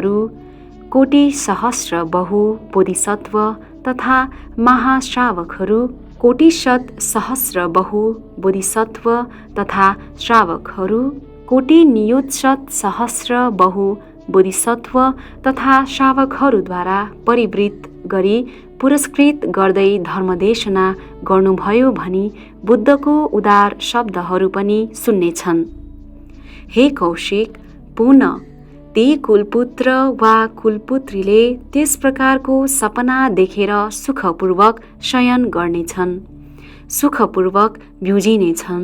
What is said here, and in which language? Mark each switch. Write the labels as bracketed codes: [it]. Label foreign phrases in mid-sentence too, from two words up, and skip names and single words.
[ne] बोधिसत्वहरू, कोटि सहस्र बहु बोधिसत्व तथा महाश्रावकहरू, कोटिशत सहस्र बहु बोधिसत्व तथा श्रावकहरू, कोटि नियुत्शत सहस्र बहु बोधिसत्व तथा श्रावकहरूद्वारा परिवृत गरी पुरस्कृत गर्दै धर्मदेशना गर्नुभयो भनी बुद्धको उदार शब्दहरू पनि सुन्नेछन्। हे कौशिक, पुनः ती कुलपुत्र वा कुलपुत्रीले त्यस प्रकारको सपना देखेर सुखपूर्वक शयन गर्नेछन्, सुखपूर्वक ब्युजिनेछन्।